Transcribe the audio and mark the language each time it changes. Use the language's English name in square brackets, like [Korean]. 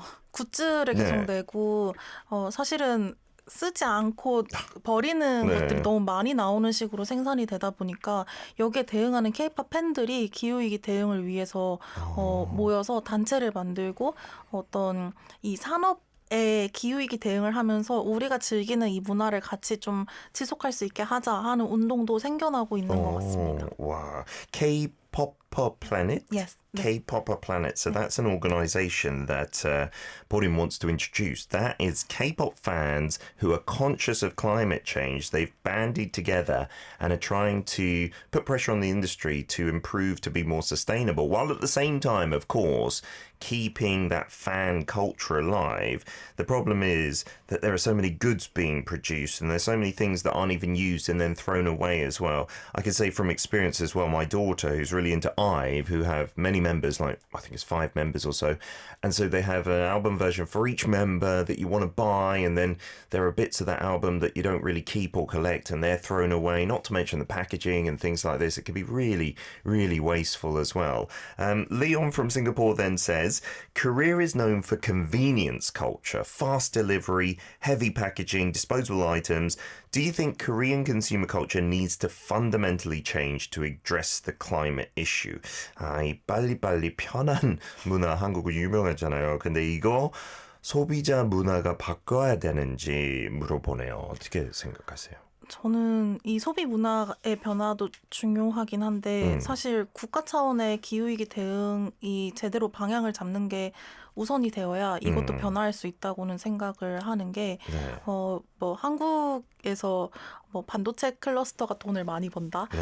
[Korean] 굿즈를 계속 내고 사실은 쓰지 않고 버리는 것들이 너무 많이 나오는 식으로 생산이 되다 보니까 여기에 대응하는 K-pop 팬들이 기후위기 대응을 위해서 모여서 단체를 만들고 어떤 이 산업에 기후위기 대응을 하면서 우리가 즐기는 이 문화를 같이 좀 지속할 수 있게 하자 하는 운동도 생겨나고 있는 것 같습니다. 와, K-Popper Planet? [English] Yes. K-Popper Planet. So that's an organization that Borim wants to introduce. That is K-pop fans who are conscious of climate change. They've banded together and are trying to put pressure on the industry to improve, to be more sustainable, while at the same time, of course, keeping that fan culture alive. The problem is that there are so many goods being produced and there's so many things that aren't even used and then thrown away as well. I can say from experience as well, my daughter, who's really into IVE, who have many members, like I think it's 5 members or so, and so they have an album version for each member that you want to buy, and then there are bits of that album that you don't really keep or collect and they're thrown away, not to mention the packaging and things like this. It can be really, really wasteful as well. Leon from Singapore then says, Korea is known for convenience culture, fast delivery, heavy packaging, disposable items. Do you think Korean consumer culture needs to fundamentally change to address the climate issue? [Korean] 이 빨리빨리 편한 문화 한국은 유명하잖아요. 근데 이거 소비자 문화가 바꿔야 되는지 물어보네요. 어떻게 생각하세요? 저는 이 소비 문화의 변화도 중요하긴 한데 사실 국가 차원의 기후위기 대응이 제대로 방향을 잡는 게 우선이 되어야 이것도 변화할 수 있다고는 생각을 하는 게 뭐 한국에서 뭐 반도체 클러스터가 돈을 많이 번다.